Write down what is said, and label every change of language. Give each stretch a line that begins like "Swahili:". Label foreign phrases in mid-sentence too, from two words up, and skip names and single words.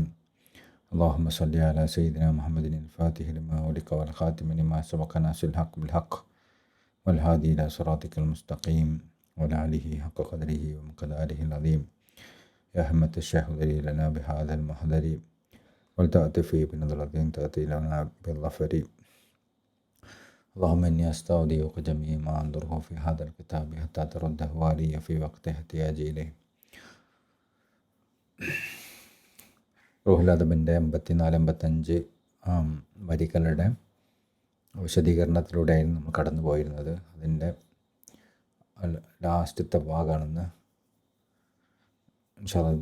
Arabic: اللهم صل على سيدنا محمد الفاتح لما أغلق والخاتم لما سبق ناصر الحق بالحق والهادي إلى صراطك المستقيم وعلى آله حق قدره ومقداره العظيم. يا همة الشيخ اغفر لنا بهذا المحضر ولتأتفي بنظرة تأتي لنا بالظفر. اللهم إني أستودعك جميع ما أنظره في هذا الكتاب حتى ترده علي في وقت احتياجي إليه.
Malayalam: റൂഹുൽ അദബിൻ്റെ 84-85 വരികളുടെ വിശദീകരണത്തിലൂടെയായിരുന്നു നമ്മൾ കടന്നു പോയിരുന്നത്. അതിൻ്റെ ലാസ്റ്റത്തെ ഭാഗമാണെന്ന്
Arabic: إن شاء الله.